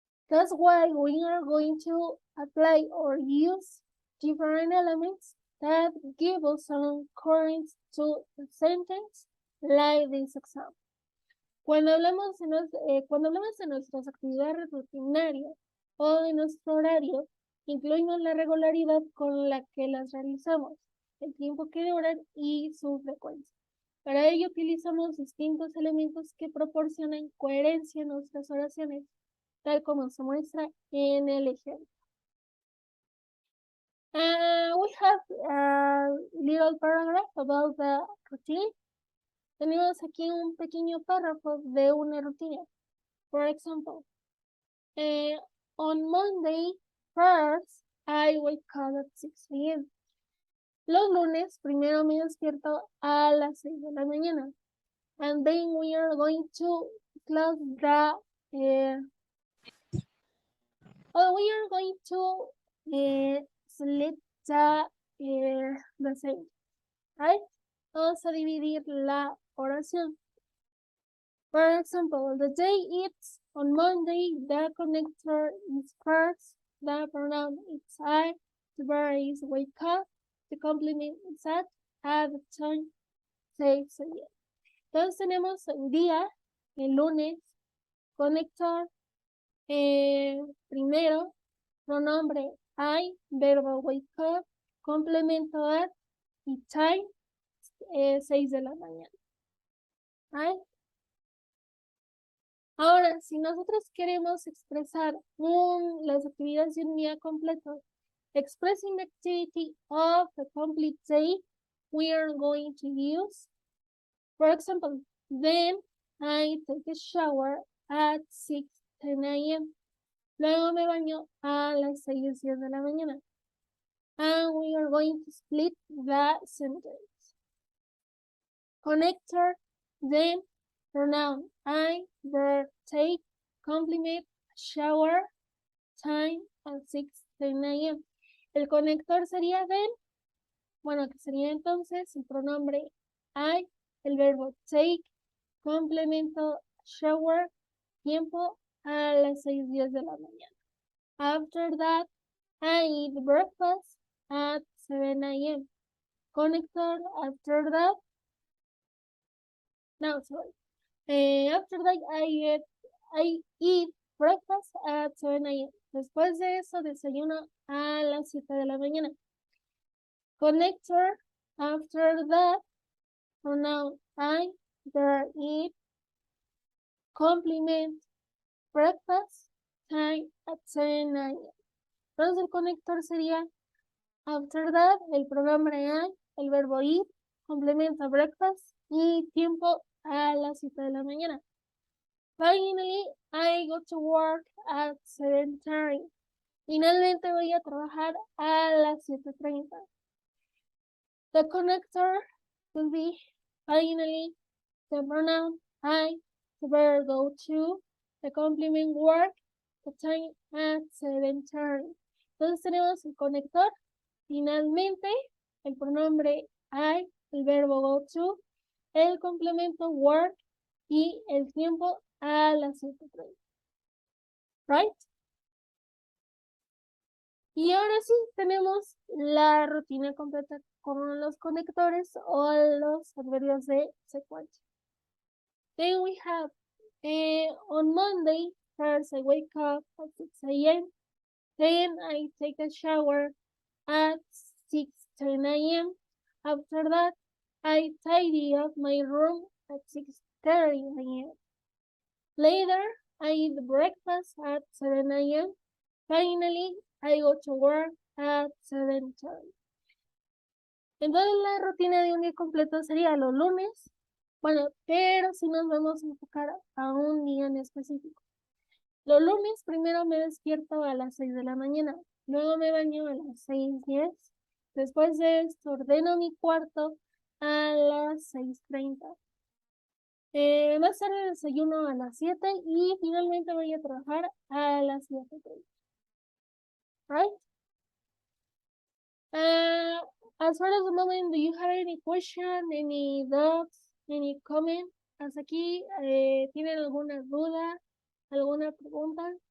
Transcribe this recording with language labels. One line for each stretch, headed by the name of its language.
English: That's why we are going to apply or use different elements that give us some currents to the sentence, like this example.
Spanish: Cuando hablamos de nuestras actividades rutinarias o de nuestro horario, incluimos la regularidad con la que las realizamos, el tiempo que duran y su frecuencia. Para ello utilizamos distintos elementos que proporcionan coherencia en nuestras oraciones, tal como se muestra en el ejemplo.
English: We have a little paragraph about the routine.
Spanish: Tenemos aquí un pequeño párrafo de una rutina.
English: For example, on Monday, first, I wake up at 6 a.m.
Spanish: Los lunes, primero me despierto a las 6 de la mañana.
English: And then we are going to close the, we are going to select the same, right?
Spanish: Vamos a dividir la oración.
English: For example, the day it's on Monday, the connector is first, the pronoun is I, the verb is wake up, the complement is at the time, 6 a.m.
Spanish: Entonces tenemos el día, el lunes, conector, primero, pronombre I, verbo wake up, complemento at y time, 6 de la mañana.
English: ¿Right?
Spanish: Ahora, si nosotros queremos expresar las actividades de un día completo,
English: expressing the activity of a complete day, we are going to use, for example, then I take a shower at 6:10 a.m.
Spanish: Luego me baño a las 6:10 de la mañana.
English: And we are going to split the sentence. Connector, then, pronoun I, verb take, complement, shower, time, at 6:10 a.m.
Spanish: El conector sería then, bueno, que sería entonces el pronombre I, el verbo take, complemento, shower, tiempo, a las 6:10 de la mañana.
English: After that, I eat breakfast at 7 a.m. Connector, after that, no, sorry. After that, I eat breakfast at 7 a.m.
Spanish: Después de eso, desayuno a las 7 de la mañana.
English: Connector, after that, pronoun I, there, eat, complement, breakfast, time at 7 a.m.
Spanish: Entonces el conector sería after that, el pronombre I, el verbo eat, complementa breakfast y tiempo a las 7 de la mañana.
English: Finally, I go to work at 7:30.
Spanish: Finalmente voy a trabajar a las 7:30.
English: The connector will be finally, the pronoun I, the verb go to, the complement work, the time at 7:30.
Spanish: Entonces tenemos el conector, finalmente, el pronombre I, el verbo go to, el complemento work y el tiempo a las 7:30.
English: Right?
Spanish: Y ahora sí tenemos la rutina completa con los conectores o los adverbios de secuencia.
English: Then we have on Monday, first I wake up at 6 a.m. Then I take a shower at 6:10 a.m. After that, I tidy up my room at 6:30 a.m. Later, I eat breakfast at 7 a.m. Finally, I go to work at 7:30.
Spanish: Entonces la rutina de un día completo sería los lunes. Bueno, pero si nos vamos a enfocar a un día en específico. Los lunes primero me despierto a las 6 de la mañana. Luego me baño a las 6:10. Después de esto ordeno mi cuarto a las 6:30. Más tarde desayuno a las 7 y finalmente voy a trabajar a las 7:30.
English: Right? As far as the moment, do you have any question, any doubts, any comment?
Spanish: Hasta aquí, ¿tienen alguna duda, alguna pregunta?